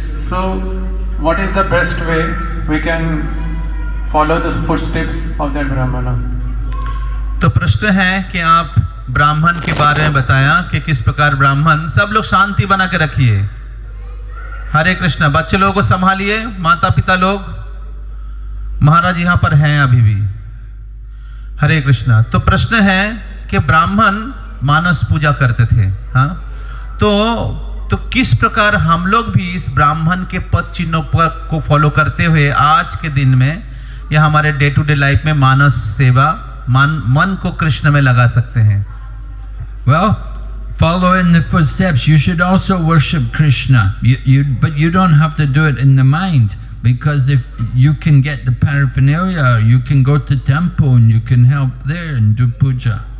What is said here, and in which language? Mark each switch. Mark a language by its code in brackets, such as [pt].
[en] So, what is the best way we can follow the footsteps of that Brahmana? [hi] तो प्रश्न है कि आप ब्राह्मण के बारे में बताया कि किस प्रकार ब्राह्मण, सब लोग शांति बना के रखिए। हरे कृष्णा, बच्चे लोगों को संभालिए, माता पिता लोग, महाराज यहाँ पर हैं अभी भी। हरे कृष्णा। तो प्रश्न है कि ब्राह्मण मानस पूजा करते थे, हाँ, तो किस प्रकार हम लोग भी इस ब्राह्मण के पद चिन्हों को फॉलो करते हुए आज के दिन में या हमारे डे टू डे लाइफ में मानस सेवा, मन को कृष्ण में लगा सकते हैं। [en] Well, follow in the footsteps. You should also worship Krishna. But you don't have to do it in the mind, because if you can get the paraphernalia, you can go to temple and you can help there and do puja.